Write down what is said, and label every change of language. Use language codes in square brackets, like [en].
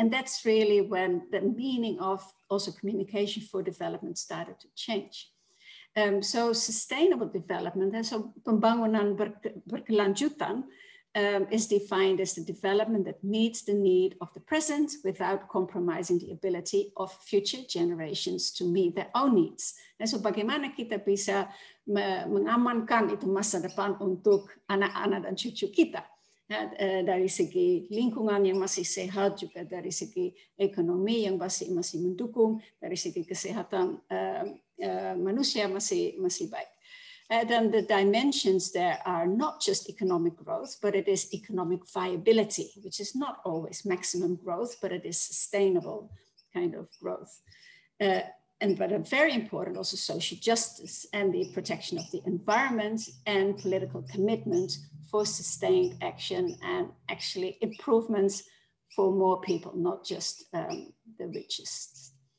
[en] And that's really when the meaning of also communication for development started to change. So sustainable development, and so [id] pembangunan berkelanjutan, [en] is defined as the development that meets the need of the present without compromising the ability of future generations to meet their own needs. [id] Dan so bagaimana kita bisa mengamankan itu masa depan untuk anak-anak dan cucu kita. Dari segi lingkungan yang masih sehat, juga dari segi ekonomi yang masih mendukung, dari segi kesehatan manusia masih baik. [en] Then the dimensions there are not just economic growth, but it is economic viability, which is not always maximum growth, but it is sustainable kind of growth. But very important, also social justice and the protection of the environment and political commitment for sustained action and actually improvements for more people, not just the richest.